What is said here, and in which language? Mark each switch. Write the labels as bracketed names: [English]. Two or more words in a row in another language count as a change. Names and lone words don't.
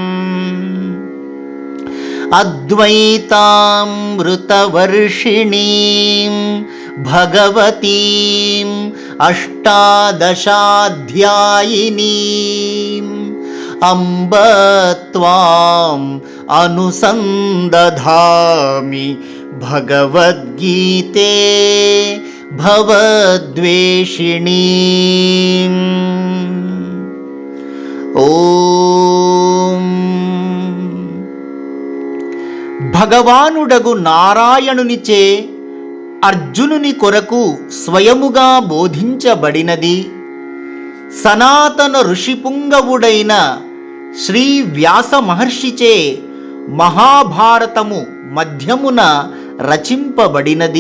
[Sanskrit] अद्वैतामृतवर्षिणीं भगवतीम् अष्टादशाध्यायिनीम् अम्ब त्वाम् अनुसन्दधामि भगवद्गीते भवद्वेषिणीम्। [Telugu] ओम భగవానుడగు నారాయణునిచే అర్జునుని కొరకు స్వయముగా బోధించబడినది సనాతన ఋషిపుంగవుడైన శ్రీ వ్యాస మహర్షిచే మహాభారతము మధ్యమున రచింపబడినది.